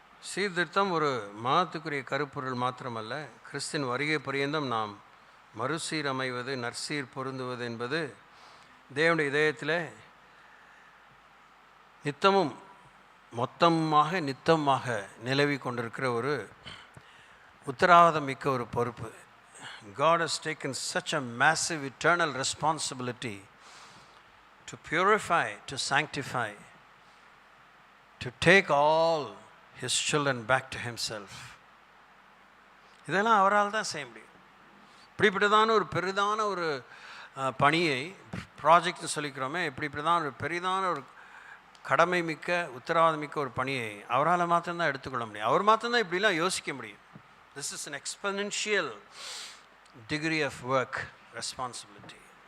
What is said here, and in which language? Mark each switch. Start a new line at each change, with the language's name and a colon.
Tamil: சீர்திருத்தம் ஒரு மாதத்துக்குரிய கருப்பொருள் மாத்திரமல்ல, கிறிஸ்தின் வருகை பரியந்தம் நாம் மறுசீரமைவது, நற்சீர் பொருந்துவது என்பது தேவனுடைய இதயத்தில் நித்தமும் மொத்தமாக நித்தமாக நிலவி கொண்டிருக்கிற ஒரு உத்தரவாதம் மிக்க ஒரு பொறுப்பு.
English: God has taken such a massive eternal responsibility to purify, to sanctify, to take all his children back to himself.
Tamil: இதெல்லாம் அவரால் தான் செய்ய முடியும். இப்படிப்பட்டதான ஒரு பெரிதான ஒரு பணியை, ப்ராஜெக்ட்னு சொல்லிக்கிறோமே, இப்படிப்பட்டதான ஒரு பெரிதான ஒரு கடமை மிக்க உத்தரவாதம் மிக்க ஒரு பணியை அவரால் மாத்திரம்தான் எடுத்துக்கொள்ள முடியும். அவர் மாத்திரம்தான் இப்படிலாம் யோசிக்க முடியும்.
English: This is an exponential degree of work responsibility.